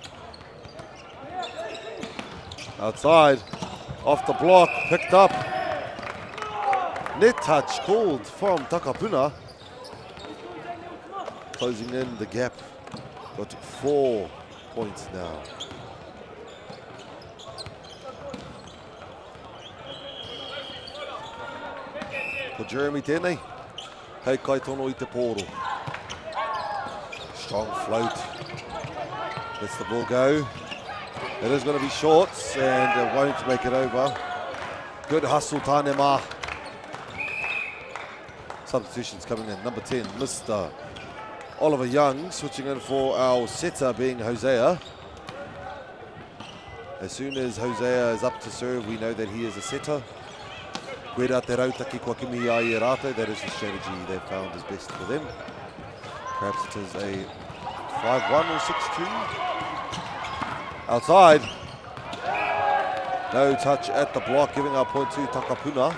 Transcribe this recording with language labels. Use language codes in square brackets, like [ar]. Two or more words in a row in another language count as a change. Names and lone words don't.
[en] Outside, off the block, picked up. Net touch called from Takapuna. Closing in the gap. Got 4 points now. For Jeremy tēnei. [mi] Hei kai tono i te pōro. [en] Strong float. Lets the ball go. It is going to be short and it won't make it over. Good hustle, [mi] tāne mā. [en] Substitutions coming in. Number 10, Mr. Oliver Young, switching in for our setter being Hosea. As soon as Hosea is up to serve, we know that he is a setter. [mi] Koera te rautaki kua kimi ai e rātou. [en] That is the strategy they found is best for them. Perhaps it is a 5-1 or 6-2. Outside. No touch at the block, giving our point to Takapuna.